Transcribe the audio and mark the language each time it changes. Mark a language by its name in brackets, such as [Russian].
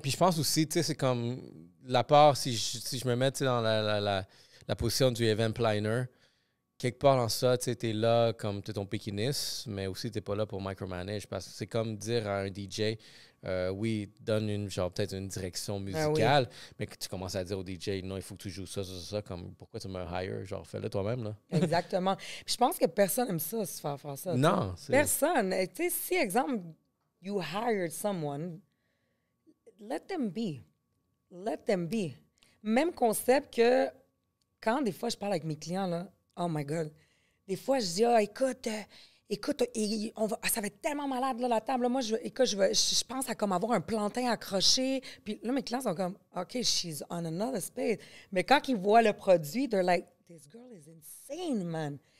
[French] Puis je pense aussi, tu sais, c'est comme la part, si je me mets dans la position du event planner, quelque part dans ça, tu sais, t'es là comme t'es ton pékiniste, mais aussi t'es pas là pour micromanage parce que c'est comme dire à un DJ, oui, donne peut-être une direction musicale, mais que tu commences à dire au DJ, non, il faut que tu joues ça, comme pourquoi tu me hire, genre fais-le toi-même, là. Exactement. Puis je pense que personne aime ça, se faire ça. Non. Personne. Tu sais, si, exemple, [English] you hired someone, let them be. Let them be. [French] Même concept que quand des fois je parle avec mes clients, là, [English] oh my God, [French] des fois je dis, écoute, ça va être tellement malade, là, la table. Là, moi, je pense à comme avoir un plantain accroché. Puis là, mes clients sont comme, OK, [English] she's on another space. [French] Mais quand ils voient le produit, [English] they're like, this girl is insane, man.